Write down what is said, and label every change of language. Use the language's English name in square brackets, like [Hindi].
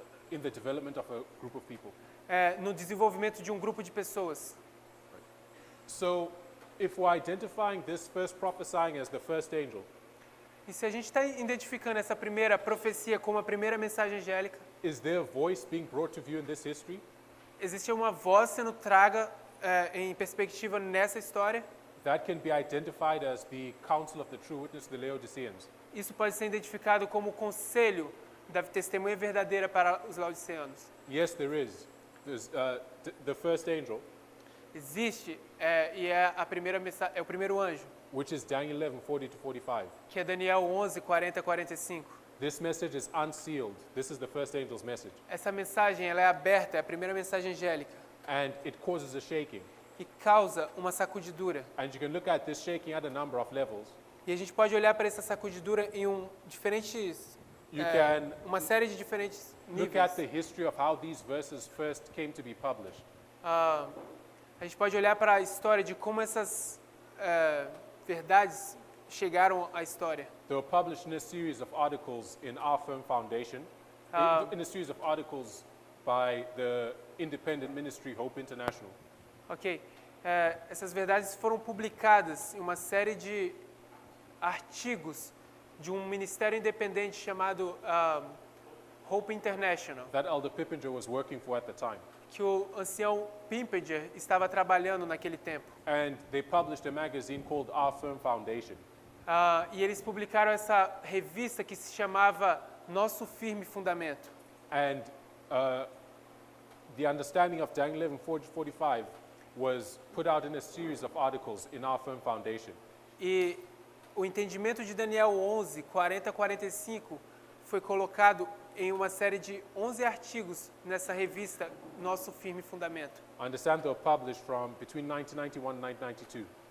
[English] In the development of a group of people. [Portuguese] No desenvolvimento de um grupo de pessoas. [English] So, if we're identifying this first prophesying as the first angel, [Portuguese] E se a gente está identificando essa primeira profecia como a primeira mensagem angélica, [English] is there a voice being brought to view in this history? [Portuguese] existe uma voz sendo traga em perspectiva nessa história. [English] That can be identified as the counsel of the true witness to the Laodiceans. [Portuguese] Isso pode ser identificado como o conselho da testemunha verdadeira para os laodiceanos. [English] Yes, there is. There's the first angel, [Portuguese] Existe e é a primeira é o primeiro anjo, [English] which is Daniel 11:40-45. [Portuguese] que é Daniel 11, 40 a 45. [English] This message is unsealed. This is the first angel's message. [Portuguese] Essa mensagem ela é aberta, é a primeira mensagem angélica [English] And it causes a shaking. [Portuguese] e causa uma sacudidura. [English] And you can look at this shaking at a number of levels. [Portuguese] E a gente pode olhar para essa sacudidura em diferentes, [English] You can [Portuguese] uma série de diferentes [English] look at [Portuguese] níveis. [English] the history of how these verses first came to be published. [Portuguese] A gente pode olhar para a história de como essas verdades chegaram à história. [English] They were published in a series of articles in Our Firm Foundation, in a series of articles by the independent ministry Hope International. Ok. [Portuguese] Essas verdades foram publicadas em uma série de artigos de um ministério independente chamado Hope International, [English] That Elder Pippinger was working for at the time. [Portuguese] que o ancião Pimpinger estava trabalhando naquele tempo. [English] And they published a magazine called Our Firm Foundation. [Portuguese] E eles publicaram essa revista que se chamava Nosso Firme Fundamento. [English] And the understanding of Daniel 11:45 was put out in a series of articles in Our Firm Foundation. [Portuguese] E o entendimento de Daniel 11, 40 a 45 foi colocado em uma série de 11 artigos nessa revista Nosso Firme Fundamento. [English] I understand they were published from between 1991 and 1992.